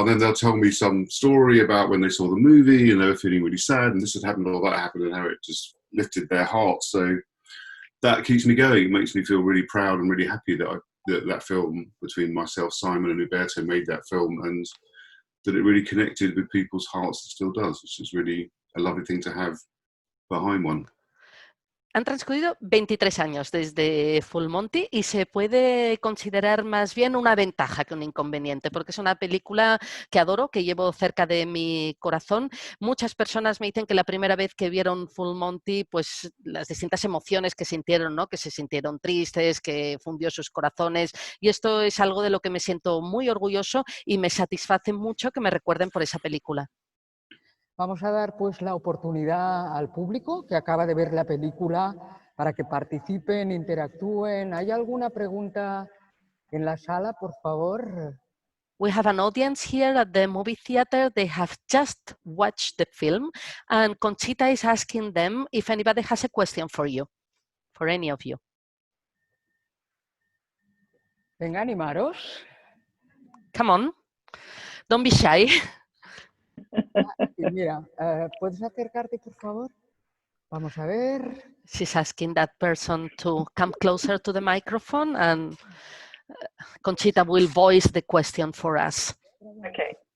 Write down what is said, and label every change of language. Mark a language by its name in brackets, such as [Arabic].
[English] And then they'll tell me some story about when they saw the movie and they were feeling really sad and this had happened or that happened and how it just lifted their hearts. So that keeps me going. It makes me feel really proud and really happy that that film between myself, Simon and Huberto made that film and that it really connected with people's hearts. It still does, which is really a lovely thing to have behind one. [Spanish] Han transcurrido 23 años desde Full Monty y se puede considerar más bien una ventaja que un inconveniente, porque es una película que adoro, que llevo cerca de mi corazón. Muchas personas me dicen que la primera vez que vieron Full Monty, pues las distintas emociones que sintieron, ¿no? Que se sintieron tristes, que fundió sus corazones, y esto es algo de lo que me siento muy orgulloso y me satisface mucho que me recuerden por esa película. Vamos a dar pues la oportunidad al público que acaba de ver la película para que participen, interactúen. ¿Hay alguna pregunta en la sala, por favor? [English] We have an audience here at the movie theater. They have just watched the film and Conchita is asking them if anybody has a question for you, for any of you. [Spanish] Venga, animaros. [English] Come on, don't be shy. [Spanish] Mira, ¿puedes acercarte, por favor? Vamos a ver. [English] She's asking that person to come closer to the microphone and Conchita will voice the question for us. Okay.